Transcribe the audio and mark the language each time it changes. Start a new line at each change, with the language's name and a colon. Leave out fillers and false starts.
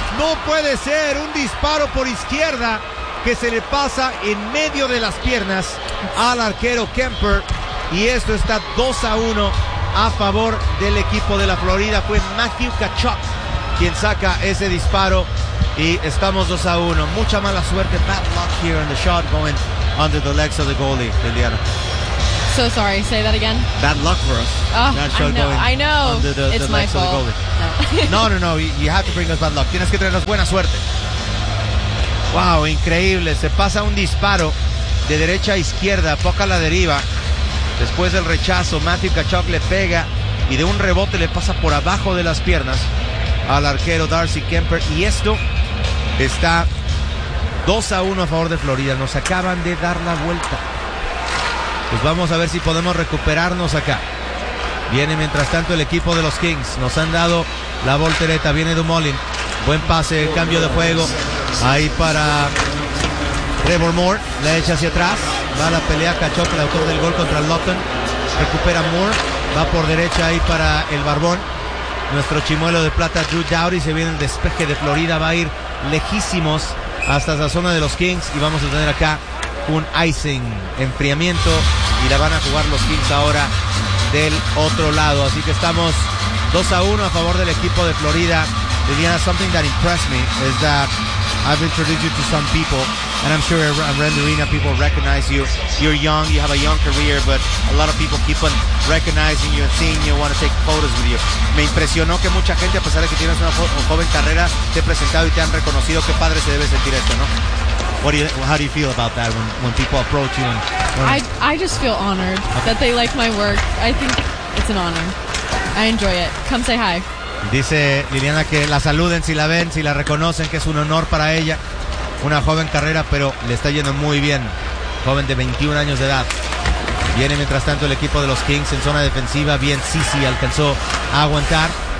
Spanish: No puede ser. Un disparo por izquierda que se le pasa en medio de las piernas al arquero Kemper. Y esto está 2-1 a favor del equipo de la Florida. Fue Matthew Kachuk quien saca ese disparo. Y estamos 2-1. Mucha mala suerte.
English: Bad luck here in the shot going under the legs of the goalie, Liliana. So sorry. Say that again. Bad luck for us. I know. It's my fault. No. You have to bring us bad luck.
Spanish: Tienes que traernos buena suerte. Wow, increíble. Se pasa un disparo de derecha a izquierda. Poca la deriva. Después del rechazo, Matthew Kachuk le pega y de un rebote le pasa por abajo de las piernas al arquero Darcy Kemper. Y esto está 2-1 a favor de Florida. Nos acaban de dar la vuelta. Pues vamos a ver si podemos recuperarnos acá. Viene mientras tanto el equipo de los Kings. Nos han dado la voltereta. Viene Dumoulin. Buen pase, cambio de juego. Ahí para Trevor Moore. La echa hacia atrás. Va a la pelea Kachuk, el autor del gol contra Lawton. Recupera Moore. Va por derecha ahí para el Barbón. Nuestro chimuelo de plata Drew Doughty. Se viene el despeje de Florida. Va a ir lejísimos hasta la zona de los Kings. Y vamos a tener acá un icing, enfriamiento. Y la van a jugar los Kings ahora del otro lado. Así que estamos 2-1 a favor del equipo de Florida.
English: Liliana, something that impressed me is that I've introduced you to some people, and I'm sure around the arena people recognize you. You're young, you have a young career, but a lot of people keep on recognizing you and seeing you, want to take photos with you.
Spanish: Me impresionó que mucha gente, a pesar de que tienes una joven carrera, te ha presentado y te han reconocido. Qué padre se debe sentir esto, ¿no?
English: How do you feel about that when people approach you? I just feel honored that they like my work. I think it's an honor. I enjoy it. Come say hi.
Spanish: Dice Liliana que la saluden si la ven, si la reconocen, que es un honor para ella. Una joven carrera, pero le está yendo muy bien. Joven de 21 años de edad. Viene mientras tanto el equipo de los Kings en zona defensiva. Bien, sí, alcanzó a aguantar.